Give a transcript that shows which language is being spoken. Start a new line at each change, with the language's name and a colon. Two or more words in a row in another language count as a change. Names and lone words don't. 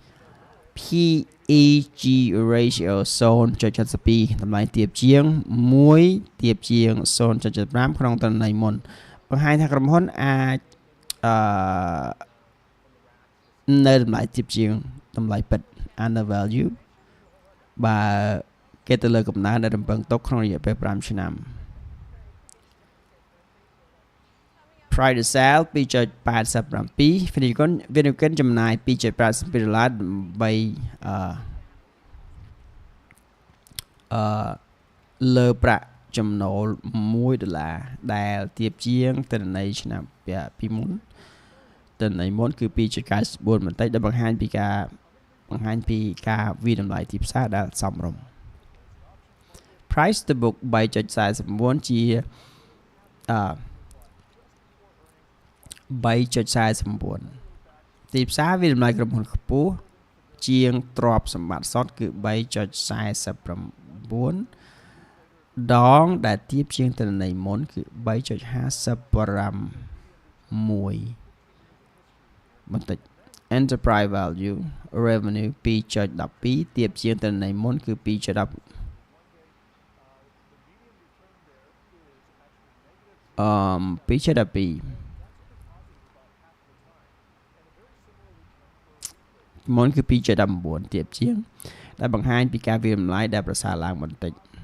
English: PEG ratio
Khmer: 0.72 តម្លៃទាបជាង1ទាបជាង 0.75 ក្នុងទិន្នន័យមុនបង្ហាញថាក្រុមហ៊ុនអាចនៅតម្លៃទាបជាងតម្លៃពិត undervalue បើគេទៅលើកំណើនដែលរំពឹងទុកក្នុងរយៈពេល5ឆ្នាំ
English: price to sell
Khmer: 2.87 Finnegan ចំណាយ $2.82 ដើម្បីលើប្រាក់ចំណូល$1ដែលទៀបជាងទិន្នន័យឆ្នាំពីមុនទិន្នន័យមុនគឺ 2.94 បន្តិចដែលបង្ហាញពីការវិតម្លៃទីផ្សារដែលសមរម្យ
English: price to book
Khmer: 3.49 ជា 3.49 ទីផ្សារវិតម្លៃក្រុមហ៊ុនខ្ពស់ជាងទ្រព្យសម្បត្តិសុទ្ធគឺ 3.49 ដងដែលទៀបជាងទិន្នន័យមុនគឺ 3.55 បន្តិច
English: enterprise value revenue
Khmer: 2.12 ទៀបជាងទិន្នន័យមុនគឺ 2.10 2.12 មុនគឺ 2.19 ទៀបជាងដែលបង្ហាញពីការវិតម្លៃដែលប្រសើរឡើងបន្តិច